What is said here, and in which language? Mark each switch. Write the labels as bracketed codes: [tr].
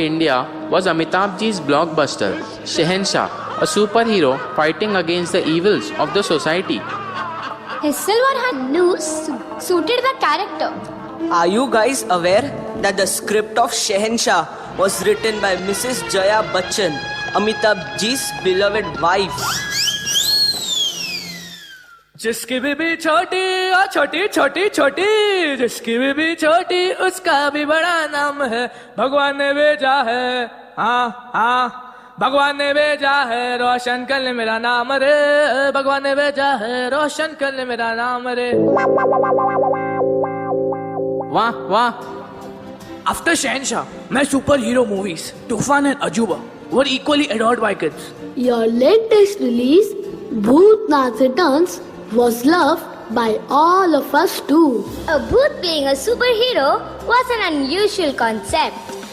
[en] India was Amitabh ji's blockbuster Shehenshah, a superhero fighting against the evils of the society. His silver hand noose suited the character. Are you guys aware that the script of Shehenshah was written by Mrs. Jaya Bachchan, Amitabh ji's beloved wife? [hi] जिसकी बीबी छोटी और छोटी छोटी छोटी, जिसकी बीबी छोटी उसका भी बड़ा नाम है। भगवान ने भेजा है, हाँ हाँ, भगवान ने भेजा है रोशन कर ले मेरा नाम रे, भगवान ने भेजा है रोशन कर ले मेरा नाम रे। वाह वाह। [en] After Shehenshah, my superhero movies Tufan and Ajuba were equally adored by kids. Your latest release, Bhootnath Returns, was loved by all of us too. A booth playing a superhero was an unusual concept.